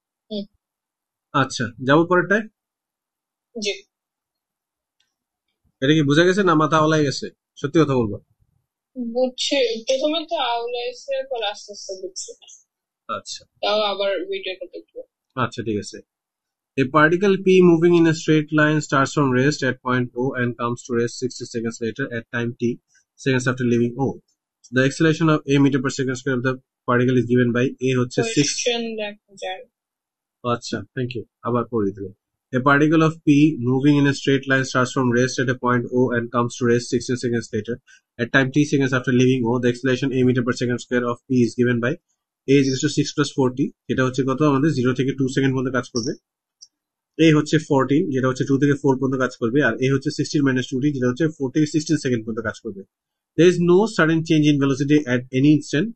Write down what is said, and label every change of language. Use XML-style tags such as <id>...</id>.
<bn>হুম আচ্ছা, যাবো পরেরটায়। জি এটা কি বোঝা গেছে না মাথা ওলাই গেছে? সত্যি কথা বলবো। বুঝছি প্রথমে তো আউলাইছে পর আস্তে আস্তে বুঝছি আচ্ছা তাও আবার ভিডিওটা দেখবো আচ্ছা, ঠিক আছে।</bn> <en>A particle P moving in a straight line starts from rest at point O and comes to rest 60 seconds later at time t seconds after leaving O. The acceleration of a meter per second square of the particle is given by a হচ্ছে 6।</en> <bn>Question দেখা যায় আচ্ছা, thank you. আবার পড়ি দিলে।</bn> <en>A particle of P moving in a straight line starts from rest at a point O and comes to rest 16 seconds later at time t seconds after leaving O. The acceleration a meter per second square of P is given by a is equal to 6 plus 4t,</en> <bn>যেটা হচ্ছে কত? আমাদের 0 থেকে 2 second পর্যন্ত কাজ করবে। এ হচ্ছে 14, যেটা হচ্ছে 2 থেকে 4 পর্যন্ত কাজ করবে, আর এ হচ্ছে 16 মাইনাস 2t, যেটা হচ্ছে 4 থেকে 16 সেকেন্ড পর্যন্ত কাজ করবে।</bn> <en>There is no sudden change in velocity at any instant.</en>